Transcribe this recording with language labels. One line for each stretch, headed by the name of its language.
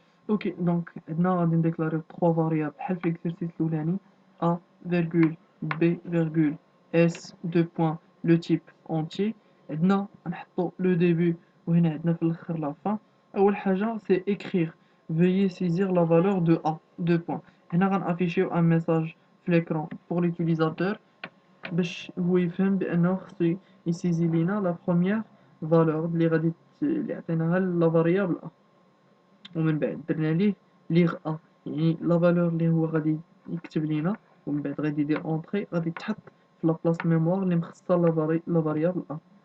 Arabic: اوكي دونك عندنا غادي نديكلاريو 3 فاريابل بحال في ليكزرسيس الاولاني a فيرغول b فيرغول s دو بوين لو تيب اونتي. عندنا نحطو لو ديبي وهنا عندنا في الاخر لا فان. اول حاجه
French: سي écrire veuillez saisir la valeur de a دو بوين.
Arabic: هنا غنافيشيو ان ميساج في
French: l'écran pour l'utilisateur
Arabic: باش هو يفهم بانه خصو يسيزي لينا لا بروميير فالور اللي غادي اللي عطيناها لا فاريابل a. ومن بعد درنا ليه ليغ ا، يعني لا فالور اللي هو غادي يكتب لينا، ومن بعد غادي يدير اونطري غادي تحط في لابلاص ميموار اللي مخصصه لا فاريابل ا.